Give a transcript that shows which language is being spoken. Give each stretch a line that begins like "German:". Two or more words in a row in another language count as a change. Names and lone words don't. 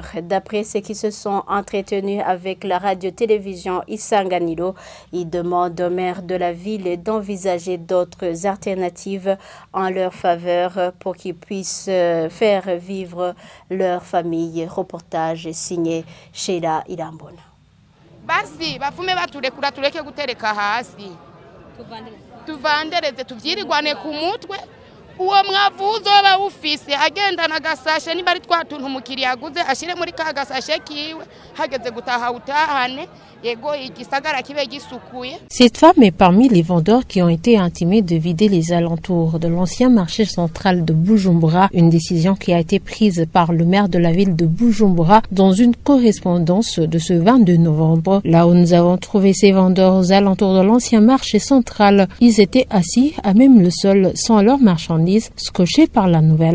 French: D'après ceux qui se sont entretenus avec la radio-télévision Isanganiro, ils demandent au maire de la ville d'envisager d'autres alternatives en leur faveur pour qu'ils puissent faire vivre leur famille. Reportage signé Sheila Irambona.
Rundi: Basi bafume baturekura tureke gutereka hasi tuvandereze tuvyirirwane ku mutwe uwo mwavuzo bawufise agenda na gasashe niba ari twatuntu umukiriya aguze ashire muri ka gasashe kiwe hageze gutaha utahane yego igisagara kibe gisukuye.
French: Cette femme est parmi les vendeurs qui ont été intimés de vider les alentours de l'ancien marché central de Bujumbura, une décision qui a été prise par le maire de la ville de Bujumbura dans une correspondance de ce 22 novembre. Là où nous avons trouvé ces vendeurs aux alentours de l'ancien marché central, ils étaient assis à même le sol sans leurs marchandises, scotchés par la nouvelle.